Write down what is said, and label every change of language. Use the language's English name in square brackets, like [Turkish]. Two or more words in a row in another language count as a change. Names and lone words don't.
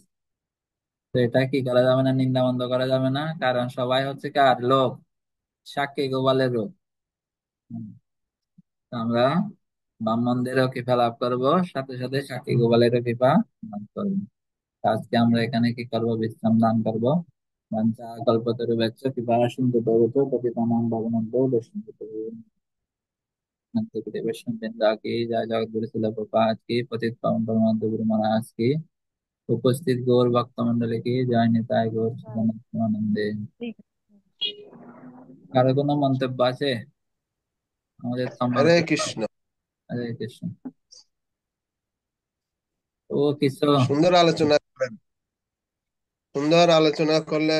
[Bangla] তো এটা কি করা যাবে না, নিন্দা বন্ধ করা যাবে না, কারণ সবাই হচ্ছে কার লোক, সাক্ষী গোপালের লোক। হুম, তো আমরা ব্রাহ্মণদেরও কৃপা লাভ করবো, সাথে সাথে সাক্ষী গোপালেরও কৃপা লাভ করবো। আজকে আমরা এখানে কি করবো, বিশ্রাম দান করবো। [Sanskrit] বাঞ্ছা কল্পতরুভ্যশ্চ কৃপা সিন্ধু ভবতু পতিতানাং পাবনেভ্যো বৈষ্ণবেভ্যো বৈষ্ণব বৃন্দা [Hindi] की जय, जगत गुरु शिल प्रभुपाद की, पतित पावन परमानंद गुरु महाराज की, उपस्थित गौर भक्त मंडली की जय, [Sanskrit] निताय गौर शिवानंदे। [Bangla] কারো কোনো মন্তব্য আছে? আমাদের তো আমরা হরে কৃষ্ণ। হরে কৃষ্ণ। ও কিছু সুন্দর আলোচনা করেন, সুন্দর আলোচনা করলেন।